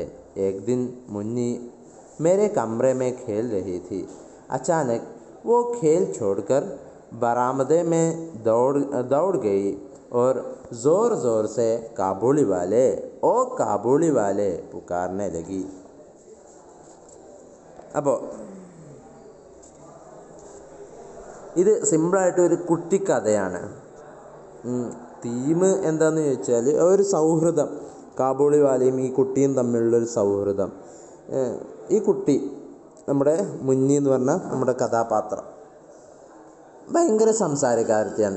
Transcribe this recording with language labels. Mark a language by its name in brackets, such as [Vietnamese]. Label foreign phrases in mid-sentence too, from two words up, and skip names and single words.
[Hindi] एक दिन मुन्नी मेरे कमरे में खेल रही थी। अचानक वो खेल छोड़कर बरामदे में दौड़ गई और ज़ोर ज़ोर से काबुली वाले पुकारने लगी। [Malayalam] അപ്പോൾ ഇത് സിമ്പിളായിട്ട് ഒരു കുട്ടിക്കഥയാണ്. തീം എന്താണെന്ന് ചോദിച്ചാൽ ഒരു സൗഹൃദം, കാബൂളിവാലയും ഈ കുട്ടിയും തമ്മിലുള്ളൊരു സൗഹൃദം. ഈ കുട്ടി, നമ്മുടെ മുന്നി എന്ന് പറഞ്ഞാൽ നമ്മുടെ കഥാപാത്രം, ഭയങ്കര സംസാരക്കാരത്തിയാണ്.